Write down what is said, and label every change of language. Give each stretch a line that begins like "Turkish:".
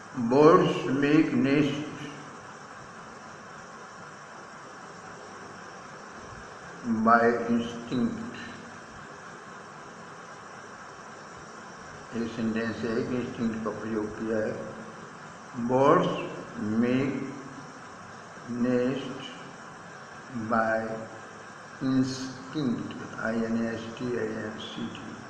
English: Birds make nests by instinct।
Hindi: एक sentence है कि इंस्टिंक्ट का प्रयोग किया है।
English: Birds make nest by instinct, INSTINCT.